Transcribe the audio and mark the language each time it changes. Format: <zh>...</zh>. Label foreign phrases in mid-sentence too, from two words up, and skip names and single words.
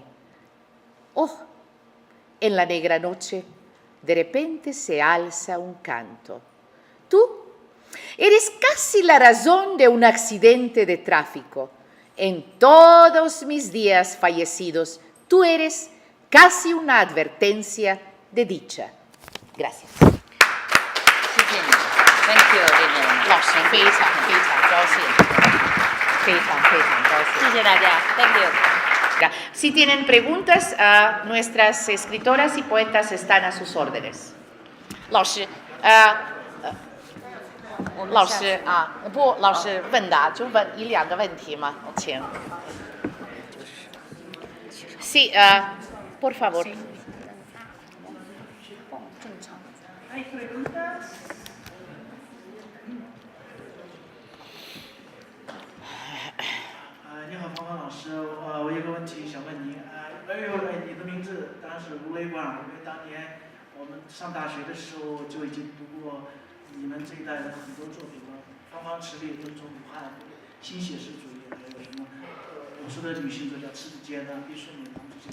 <es>Oh, en la negra noche, de repente se alza un canto. Tú eres casi la razón de un accidente de tráfico. En todos mis días fallecidos, tú eres casi una advertencia de dicha. Gracias.</es> <en>Thank you, Lilian.</en> <zh>老师非常非常高兴，非常非常高兴。谢谢大家 ，</zh> <en>Thank you。</en> <es>Si tienen preguntas, nuestras escritoras y poetas están a sus órdenes.</es> <zh>老师，老师啊，不，老师问答就问1-2个问题嘛，请。</zh> <es>Sí, por favor. ¿Hay preguntas?</es> <zh>你好，芳芳老师，我有个问题想问您。你的名字当然是吴雷冠，因为当年我们上大学的时候就已经读过你们这一代人很多作品了，芳芳池里、敦崇武汉、新写实主义，还有什么我说的女性作家迟子坚啊、毕淑敏他们这些。</zh>